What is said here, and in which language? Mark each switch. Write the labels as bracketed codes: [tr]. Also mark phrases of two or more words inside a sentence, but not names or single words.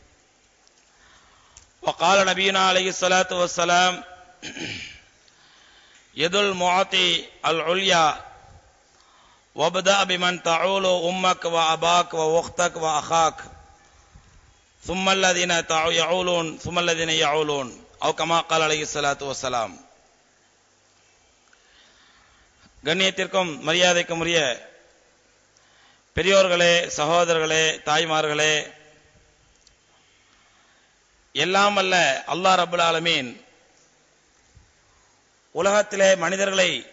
[ar] وقال نبينا عليه الصلاة والسلام يد المعطي العليا وابدأ بمن تعول أمك وأباك وأختك وأخاك ثم الذين يعولون ثم الذين يعولون أو كما قال عليه الصلاة والسلام. [ta] கண்ணியத்திற்கும் மரியாதைக்கும் உரிய பெரியோர்களே, சகோதரர்களே, தாய்மார்களே, எல்லாம் அல்ல அல்லாஹ் [ar] رب العالمين [ta] உலகத்திலே மனிதர்களை